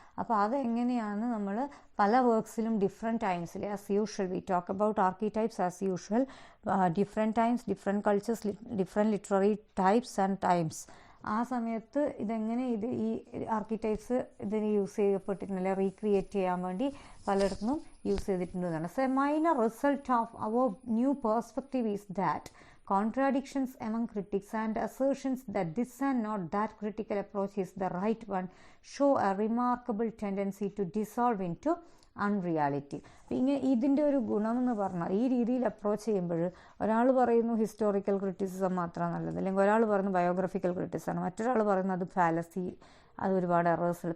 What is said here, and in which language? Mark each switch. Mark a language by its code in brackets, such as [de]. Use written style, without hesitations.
[ml] അപ്പോൾ അതെങ്ങനെയാണ് നമ്മൾ പല വർക്ക്സിലും [en] Different ടൈംസിൽ as usual we talk about archetypes as usual different times, different cultures, different literary types and times. [ml] ആ സമയത്ത് ഇതെങ്ങനെ ഈ ആർക്കിടൈപ്സ് ഇതിന് യൂസ് ചെയ്യപ്പെട്ടിട്ടുണ്ടല്ലേ, റീക്രിയേറ്റ് ചെയ്യാൻ വേണ്ടി പലയിടത്തും use ചെയ്തിട്ടുണ്ടെന്നാണ്. [en] So a minor result of our new perspective is that contradictions among critics and assertions that this and not that critical approach is the right one show a remarkable tendency to dissolve into unreality. [ml] ഇതിൻ്റെ ഒരു ഗുണം എന്ന് പറഞ്ഞാൽ ഈ രീതിയിൽ approach ചെയ്യുമ്പോൾ ഒരാൾ പറയുന്നു ഹിസ്റ്റോറിക്കൽ ക്രിറ്റിസിസം മാത്രമാണ് നല്ലത്, അല്ലെങ്കിൽ ഒരാൾ പറയുന്നു ബയോഗ്രഫിക്കൽ ക്രിറ്റിസിസം, മറ്റൊരാൾ പറയുന്നത് അത് ഫാലസി, അത് ഒരുപാട് എറേഴ്സ് ഉള്ളത്.